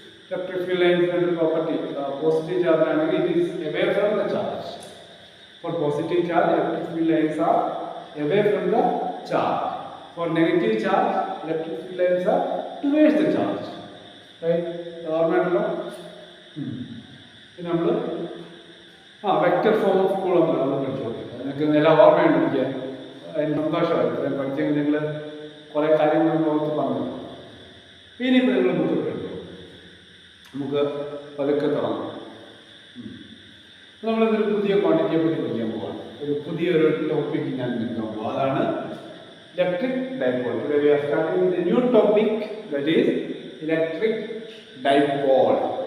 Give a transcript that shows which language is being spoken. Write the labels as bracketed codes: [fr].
[en] Electric field lines and property, positive charge and it is away from the charge. For positive charge, electric field lines are away from the charge. For negative charge, electric field lines are towards the charge. [ml] Right? ഓർമ്മയുണ്ടല്ലോ? പിന്നെ നമ്മൾ vector form of Coulomb law അത് പഠിച്ചു. നിങ്ങൾക്ക് എല്ലാം ഓർമ്മയുണ്ട്. എനിക്ക് അതിന് സന്തോഷമായി. ഇത്രയും പഠിച്ചെങ്കിൽ നിങ്ങൾ കുറേ കാര്യങ്ങൾ ഓർത്ത് പറഞ്ഞു. ഇനിയിപ്പോൾ നിങ്ങൾ ബുക്കൊക്കെ എടുത്തു, നമുക്ക് പതുക്കെ തുടങ്ങാം. നമ്മളിതൊരു പുതിയ ക്വാണ്ടിറ്റിയെ പറ്റി പഠിക്കാൻ പോവാണ്. ഒരു പുതിയൊരു ടോപ്പിക്ക് ഞാൻ എടുക്കാൻ പോകും, അതാണ് electric dipole. [en] Today we are starting with a new topic, that is electric dipole.